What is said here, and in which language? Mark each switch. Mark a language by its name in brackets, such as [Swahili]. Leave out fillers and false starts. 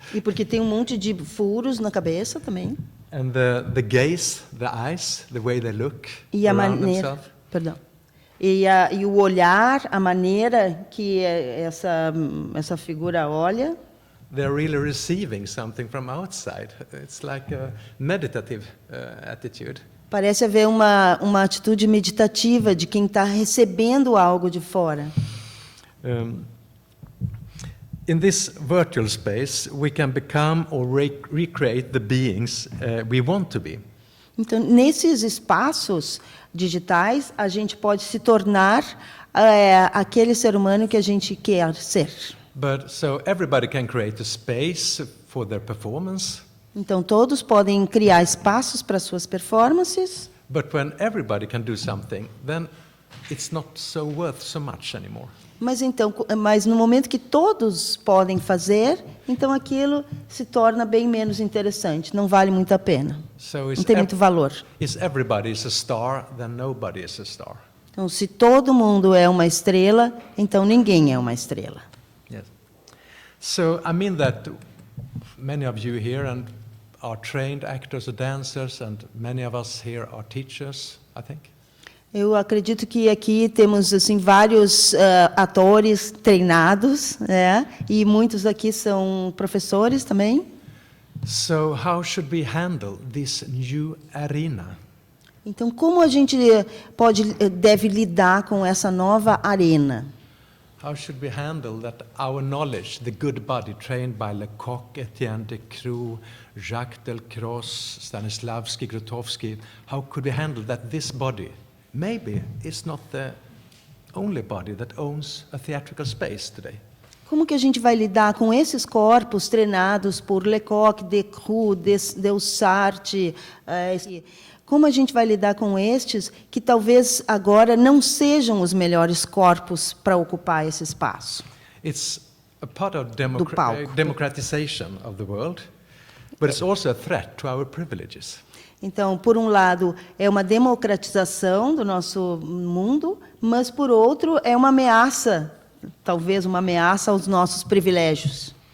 [Portuguese] E porque tem um monte de furos na cabeça também. [English] And the gaze, the eyes, the way they look [Portuguese] E a [English] around [Portuguese] maneira, [English] themselves. [Portuguese] perdão. E o olhar, a maneira que essa figura olha, [English] They're really receiving something from outside. It's like a meditative attitude. [Portuguese] parece haver uma atitude meditativa de quem está recebendo algo de fora. [English] In this virtual space, we can become or recreate the beings we want to be. [Portuguese] Então, nesses espaços digitais, a gente pode se tornar aquele ser humano que a gente quer ser. [English] But so everybody can create a space for their performance. [Portuguese] Então, todos podem criar espaços para suas performances, [English] But when everybody can do something, then it's not so worth so much anymore. [Portuguese] mas no momento que todos podem fazer, então aquilo se torna bem menos interessante, não vale muito a pena, [English] So [Portuguese] não tem muito valor. [English] if everybody is a star, then nobody is a star. [Portuguese] Então, se todo mundo é uma estrela, então ninguém é uma estrela. [English] Yes. So I mean that many of you here are trained actors or dancers, and many of us here are teachers, I think. [Portuguese] Eu acredito que aqui temos assim vários atores treinados, né? E muitos aqui são professores também. [English] So how should we handle this new arena? [Portuguese] Então, como a gente deve lidar com essa nova arena? [English] How should we handle that our knowledge, the good body trained by Lecoq, Etienne de Croo, Jacques Delcroix, Stanislavski, Grotowski, how could we handle that this body maybe is not the only body that owns a theatrical space today? [Portuguese] Como que a gente vai lidar com esses corpos treinados por Lecoq, Decroux, Delsarte? Como a gente vai lidar com estes que talvez agora não sejam os melhores corpos para ocupar esse espaço? [English] It's a part of [Portuguese] Do palco. [English] democratization of the world, but it's also a threat to our privileges. [Portuguese] Então, por um lado, é uma democratização do nosso mundo, mas, por outro, é uma ameaça, talvez uma ameaça aos nossos privilégios.